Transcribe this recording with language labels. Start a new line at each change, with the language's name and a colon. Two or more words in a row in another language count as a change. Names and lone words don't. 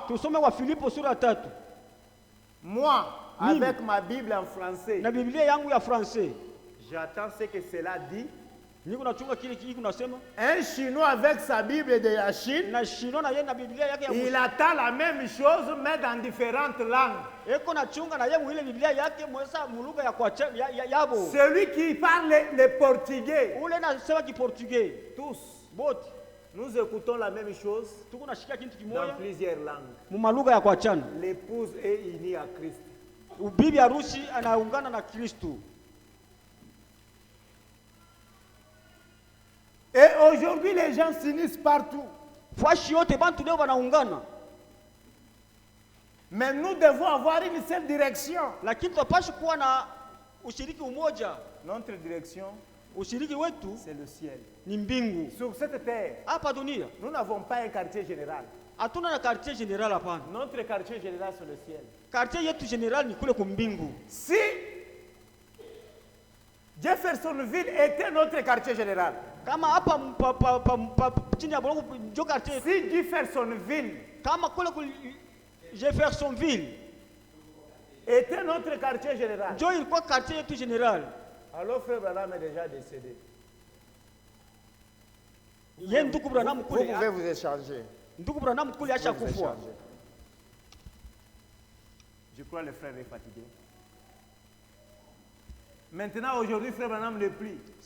Swahili: tusome wa Filipo sura 3.
French: Moi, avec ma Bible en français,
Swahili: Na Biblia yangu ya français,
French: j'attends ce que cela dit. Un Chinois avec sa Bible de la Chine, il attend la même chose mais dans différentes langues. Celui qui parle le portugais, tous, nous écoutons la même chose dans plusieurs langues. L'épouse est unie à Christ.
Swahili: Bibi harusi anaungana na Kristo.
French: Et aujourd'hui les gens s'unissent partout.
Swahili: Fashi yote bantu leo wanaungana.
French: Mais nous devons avoir une seule direction.
Swahili: Lakini tupashi kuwa na ushiriki umoja.
French: Notre direction,
Swahili: ushiriki wetu,
French: c'est le ciel.
Swahili: Ni mbingu.
French: Sur cette terre,
Swahili: hapa dunia,
French: nous n'avons pas un quartier général.
Swahili: Hatuna na
French: quartier général
Swahili: hapana.
French: Notre quartier général c'est le ciel.
Swahili: Quartier yetu général ni kule kumbingu.
French: Si Jeffersonville était notre quartier général,
Swahili: kama hapa chini ya Bolongo ndio quartier.
French: Si Jeffersonville,
Swahili: kama kule Jeffersonville
French: était notre quartier général,
Swahili: ndio ilikuwa quartier yetu général,
French: alors frère Branham est déjà décédé. Vous pouvez vous échanger. Je crois que le frère est fatigué. Maintenant, aujourd'hui, frère Branham ne plie.